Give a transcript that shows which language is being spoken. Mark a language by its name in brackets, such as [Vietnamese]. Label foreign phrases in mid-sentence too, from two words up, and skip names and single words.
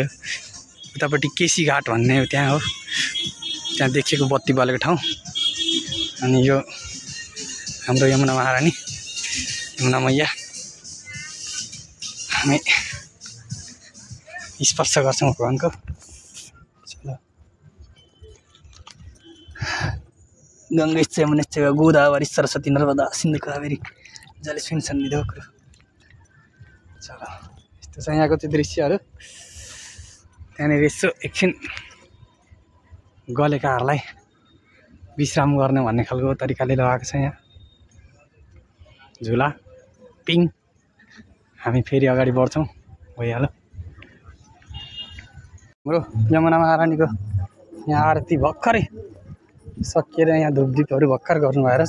[Nepali] उतापट्टि केसी घाट भन्ने हो, त्यहाँ हो त्यहाँ देखिएको बत्ती बलेको ठाउँ। अनि यो हाम्रो यमुना महारानी यमुना मैया हामी स्पर्श गर्छौँ भगवानको। [Sanskrit] गङ्गैश्च यमुनैश्च गोदावरी सरस्वती नर्मदा सिन्धु कावेरी जलेस्मिन् सन्निधौ कुरु। [Nepali] चलो यस्तो छ यहाँको चाहिँ दृश्यहरू। त्यहाँनिर यसो एकछिन गलेकाहरूलाई विश्राम गर्ने भन्ने खालको तरिकाले लगाएको छ यहाँ झुला पिङ। हामी फेरि अगाडि बढ्छौँ भइहाल्यो। हाम्रो यमुना महारानीको यहाँ आरती भर्खरै सकिएर यहाँ धुपदीपहरू भर्खर गर्नुभएको रहेछ।